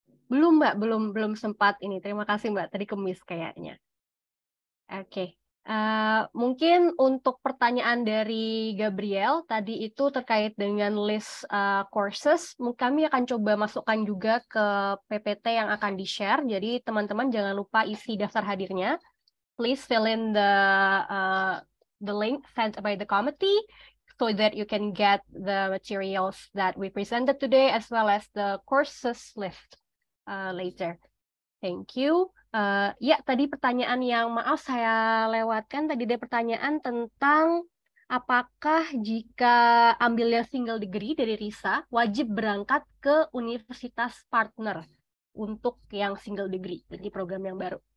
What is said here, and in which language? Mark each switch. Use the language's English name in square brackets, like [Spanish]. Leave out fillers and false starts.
[Indonesian] Belum Mbak, belum sempat ini. Terima kasih Mbak, tadi kemis kayaknya. Oke. Mungkin untuk pertanyaan dari Gabriel tadi itu terkait dengan list courses, kami akan coba masukkan juga ke PPT yang akan di-share. Jadi teman-teman jangan lupa isi daftar hadirnya. [English] Please fill in the link sent by the committee so that you can get the materials that we presented today as well as the courses list later. Thank you. [Indonesian] Ya, tadi pertanyaan yang maaf saya lewatkan. Tadi ada pertanyaan tentang apakah jika ambil yang single degree dari RISA, wajib berangkat ke universitas partner untuk yang single degree, jadi program yang baru.